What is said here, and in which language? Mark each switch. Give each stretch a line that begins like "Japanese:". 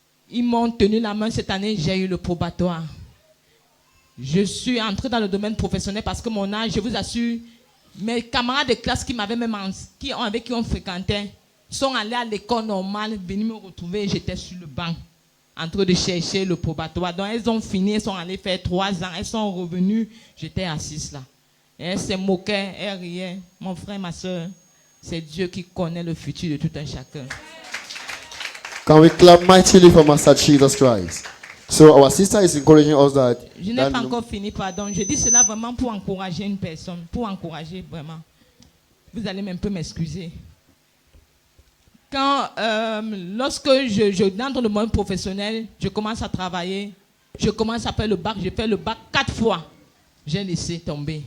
French: Ils m'ont tenu la main cette année, j'ai eu le probatoire. Je suis entré dans le domaine professionnel parce que mon âge, je vous assure, mes camarades de classe avec qui on fréquentait sont allés à l'école normale, venus me retrouver, j'étais sur le banc en train de chercher le probatoire. Donc elles ont fini, elles sont allées faire 3 ans, elles sont revenues, j'étais assise là. Et elles se moquaient, elles riaient. Mon frère, ma soeur, c'est Dieu qui connaît le futur de tout un chacun.
English: Can we clap mightily for Master Jesus Christ? So our sister is encouraging us that...
French: Je n'ai pas encore fini, pardon. Je dis cela vraiment pour encourager une personne, pour encourager vraiment. Vous allez même peu m'excuser. Lorsque je dans le monde professionnel, je commence à travailler, je commence à faire le bac, j'ai fait le bac 4 fois. J'ai laissé tomber.